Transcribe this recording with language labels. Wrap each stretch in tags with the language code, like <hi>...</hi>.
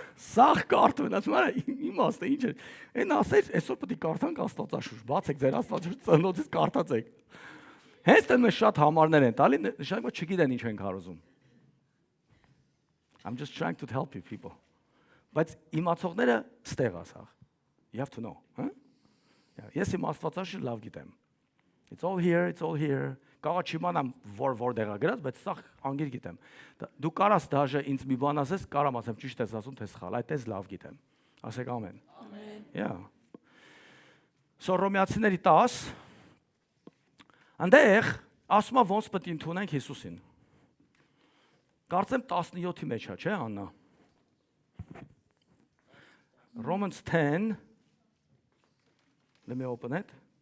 <hy>Սաղ կարդում են, ասում են, իմաստը ինչ է։ Այն ասեր, այսօր պետք է կարդանք Աստվածաշունչ, բացեք ձեր Աստվածաշունչ ծննդոցից կարդացեք։ Հենց դեռ շատ համարներ են տալի, նշանակում է չգիտեն ինչ են քարոզում։</hy> <en>I'm just trying to help you people.</en> <hy>Բայց իմացողները ստեղ ասա։</hy> <en>You have to know,</en> <hy>հա? Ես իմ Աստվածաշունչը լավ գիտեմ։</hy> <en>It's all here, it's all here.</en> <hy>Կարող չիմանամ որտեղ է գրած, բայց սա անգիր գիտեմ։ Դու կարաս դաժե ինձ մի բան ասես, կարամ ասեմ ճիշտ ես ասում, թե սխալ, այդպես լավ գիտեմ։ Ասեք ամեն։ Ամեն։ Yeah. So Ռոմեացիների 10 այնտեղ ասում է ոնց պետք է ընդունենք Հիսուսին։ Կարծեմ 17-ի մեջ է, չէ՞ Աննա։</hy> <en>Romans 10. Let me open it.</en>